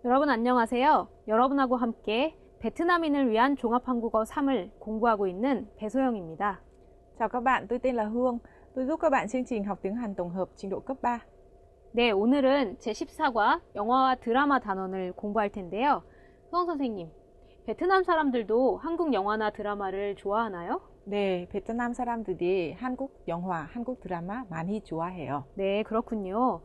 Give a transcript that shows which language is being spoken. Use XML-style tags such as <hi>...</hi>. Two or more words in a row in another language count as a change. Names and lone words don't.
<ko>안녕하세요. 여러분하고 함께 베트남인을 위한 종합한국어 3을 공부하고 있는 배소영입니다.</ko> <vi>Chào các bạn, tôi tên là Hương. Tôi giúp các bạn chương trình học tiếng Hàn tổng hợp trình độ cấp 3.</vi> <ko>네, 오늘은 제14과 영화와 드라마 단원을 공부할 텐데요. 수영 선생님, 베트남 사람들도 한국 영화나 드라마를 좋아하나요? 네, 베트남 사람들이 한국 영화, 한국 드라마 많이 좋아해요. 네, 그렇군요.</ko>